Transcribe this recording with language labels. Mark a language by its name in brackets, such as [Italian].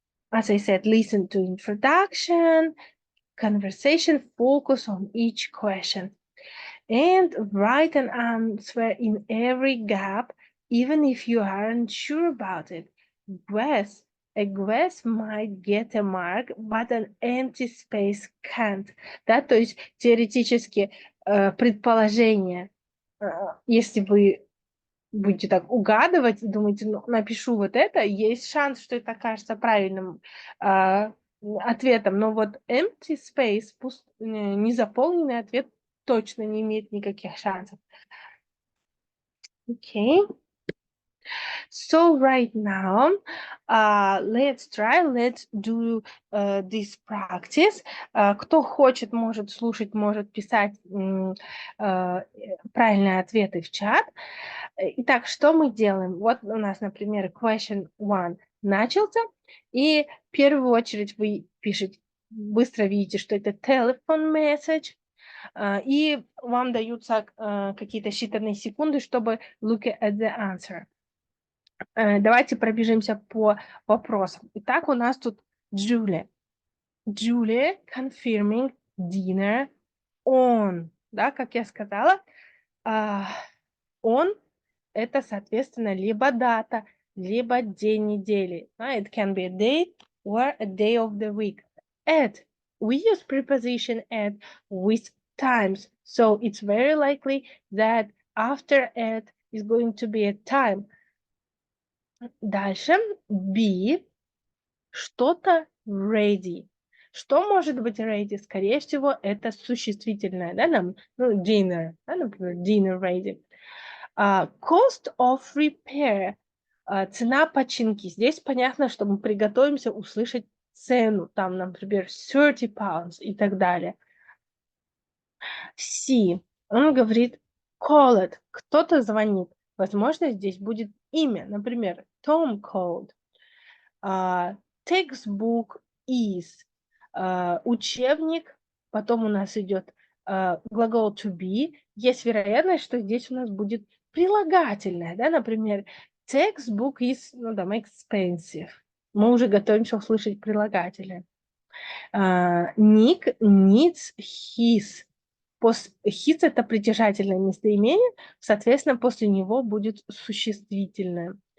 [English] As I said, listen to introduction, conversation, focus on each question. And write an answer in every gap, even if you aren't sure about it. A guess might get a mark, but an empty space can't. [Russian] Да, то есть теоретически предположение, если вы будете так угадывать, думаете, ну, напишу вот это, есть шанс, что это окажется правильным ответом, но вот [English] empty space, [Russian] незаполненный ответ точно не имеет никаких шансов. [English] Okay. So right now, let's do this practice. [Russian] Кто хочет, может слушать, может писать правильные ответы в чат. Итак, что мы делаем? Вот у нас, например, question 1 начался, и в первую очередь вы пишете, быстро видите, что это [English] telephone message, [Russian] и вам даются какие-то считанные секунды, чтобы [English] look at the answer. [Russian] Давайте пробежимся по вопросам. Итак, у нас тут Julia. [English] Julia confirming dinner on. [Russian] Да, как я сказала, on это, соответственно, либо дата, либо день недели. [English] It can be a day or a day of the week. At. We use preposition at with times. So it's very likely that after at is going to be a time. [Russian] Дальше be что-то ready. Что может быть ready? Скорее всего, это существительное, да, dinner, да, например, [English] dinner ready. Cost of repair. [Russian] Цена починки. Здесь понятно, что мы приготовимся услышать цену. Там, например, 30 pounds и так далее. C. Он говорит [English] call it. [Russian] Кто-то звонит. Возможно, здесь будет имя. [English] Например, Tom called. Textbook is. [Russian] Учебник. Потом у нас идет глагол to be. Есть вероятность, что здесь у нас будет прилагательное. Да? [English] Например, textbook is, expensive. [Russian] Мы уже готовимся услышать прилагательное. [English] Nick needs his. [Russian] His – это притяжательное местоимение, соответственно, после него будет существительное.